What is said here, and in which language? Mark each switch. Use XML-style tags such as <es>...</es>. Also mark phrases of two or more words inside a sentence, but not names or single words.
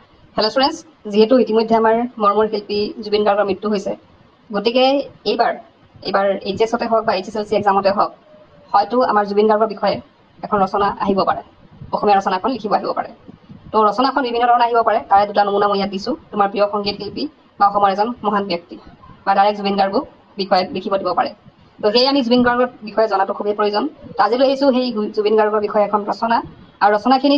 <en>hello students</en> <as>যিহেতু ইতিমধ্যে আমাৰ মৰ্মৰ শিল্পী জুবিন গাৰ্গৰ মৃত্যু হৈছে গতিকে এইবাৰ এইচএছতে হওক বা এইচএছএলসি এক্সামতে হওক হয়তো আমাৰ জুবিন গাৰ্গৰ বিষয়ে এখন ৰচনা আহিব পাৰে অসমীয়া ৰচনা এখন লিখিব আহিব পাৰে তো ৰচনাখন বিভিন্ন ধৰণৰ আহিব পাৰে তাৰে দুটা নমুনা মই ইয়াত দিছো তোমাৰ প্ৰিয় সংগীত শিল্পী বা অসমৰ এজন মহান ব্যক্তি বা ডাইৰেক্ট জুবিন গাৰ্গৰ বিষয়ে লিখিব দিব পাৰে তো সেই আমি জুবিন গাৰ্গৰ বিষয়ে জনাটো খুবেই প্ৰয়োজন আজি লৈ আহিছো সেই জুবিন গাৰ্গৰ বিষয়ে এখন ৰচনা আৰু ৰচনাখিনি</as>